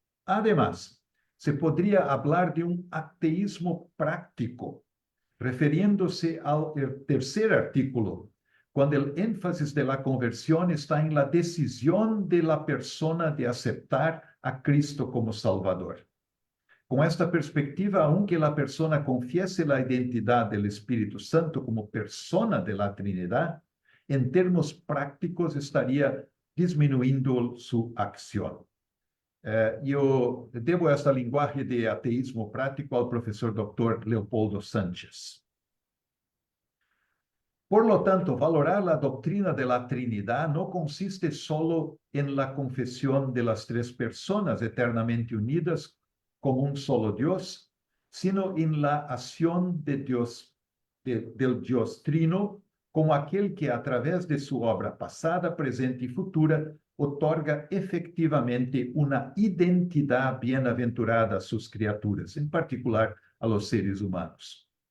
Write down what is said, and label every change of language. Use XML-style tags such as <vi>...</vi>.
<es>Además, se podría hablar de un ateísmo práctico, refiriéndose al tercer artículo, cuando el énfasis de la conversión está en la decisión de la persona de aceptar a Cristo como Salvador. Con esta perspectiva, aunque la persona confiese la identidad del Espíritu Santo como persona de la Trinidad, en términos prácticos estaría disminuyendo su acción.</es> <pt>Eu devo esta linguagem de ateísmo prático ao professor Dr. Leopoldo Sánchez.</pt> <es>Por lo tanto, valorar la doctrina de la Trinidad no consiste solo en la confesión de las 3 personas eternamente unidas como un solo Dios, sino en la acción de Dios, del Dios Trino, como aquel que a través de su obra pasada, presente y futura, otorga efectivamente una identidad bienaventurada a sus criaturas, en particular a los seres humanos.</es>